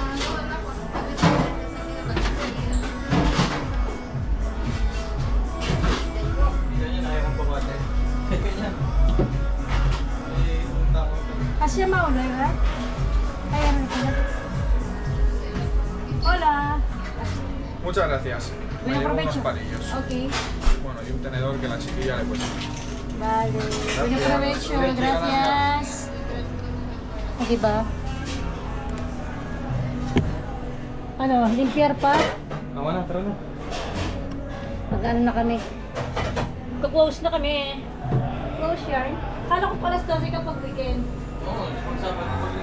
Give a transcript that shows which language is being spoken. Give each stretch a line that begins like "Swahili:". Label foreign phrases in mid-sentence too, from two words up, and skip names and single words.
Filipino: Ganyan, ayaw mong pabate. Ganyan. Eh, punta ko. Kasi maulo, ha? Ayan,
Spanish: hola. Muchas gracias. Me Buen llevo unos provecho. palillos. Okay. Bueno, y un tenedor que la chiquilla le puede. Vale. Buen provecho. Gracias.
Filipino: O, diba? Ano, limpiar pa? Tama na, tara na. Mag-ano na kami. Magka-close na kami. Close yarn. Kala ko pala 12 kapag weekend. Oo, pag-sabat ko rin.